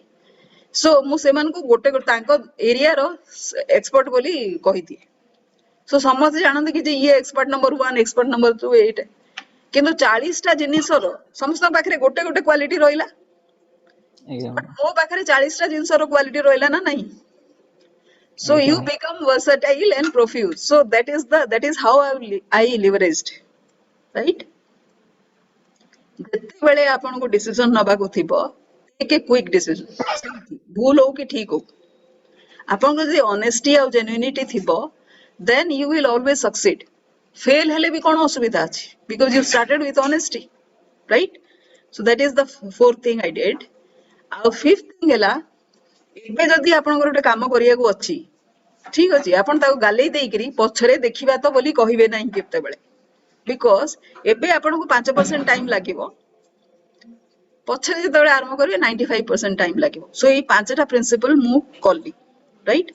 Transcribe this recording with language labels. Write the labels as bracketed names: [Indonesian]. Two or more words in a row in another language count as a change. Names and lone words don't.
[Odia] ସୋ ମୁଁ ସେମାନଙ୍କୁ ଗୋଟେ ତାଙ୍କ ଏରିଆର ଏକ୍ସପର୍ଟ ବୋଲି କହିଦିଏ। ସୋ ସମସ୍ତେ ଜାଣନ୍ତି କି ଯେ ଇଏ [English] expert number [Odia] 1, [English] expert number [Odia] 2 ଏଇଟା। କିନ୍ତୁ 40ଟା ଜିନିଷର ସମସ୍ତଙ୍କ ପାଖରେ ଗୋଟେ ଗୋଟେ କ୍ୱାଲିଟି ରହିଲା, ଆଜ୍ଞା ବଟ୍ ମୋ ପାଖରେ 40ଟା ଜିନିଷର କ୍ୱାଲିଟି ରହିଲା ନା ନାହିଁ। [English] So [Odia] ଆଜ୍ଞା [English] you become versatile and profuse. So that is how I leveraged, right? [Odia] ଯେତେବେଳେ ଆପଣଙ୍କୁ ଡିସିଜନ ନବାକୁ ଥିବ, [English] take a quick decision. [Odia] ଭୁଲ ହଉ କି ଠିକ ହଉ, ଆପଣଙ୍କ ଯଦି ଅନେଷ୍ଟି ଆଉ ଜେନ୍ୟୁନିଟି ଥିବ, [English] then you will always succeed. [Odia] ଫେଲ ହେଲେ ବି କଣ ଅସୁବିଧା ଅଛି, [English] because you started with honesty, right? So that is the fourth thing I did. [Odia] ଆଉ [English] fifth thing [Odia] ହେଲା, ଏବେ ଯଦି ଆପଣଙ୍କର ଗୋଟେ କାମ କରିବାକୁ ଅଛି, ଠିକ ଅଛି, ଆପଣ ତାକୁ ଗାଲେଇ ଦେଇକିରି ପଛରେ ଦେଖିବା ତ ବୋଲି କହିବେ ନାହିଁ କେତେବେଳେ। ବିକଜ ଏବେ ଆପଣଙ୍କୁ 5% ଟାଇମ ଲାଗିବ, ପଛରେ ଯେତେବେଳେ ଆରମ୍ଭ କରିବେ 95% ଟାଇମ ଲାଗିବ। ସୋ ଏଇ 5ଟା ପ୍ରିନ୍ସିପଲ ମୁଁ କଲି, ରାଇଟ?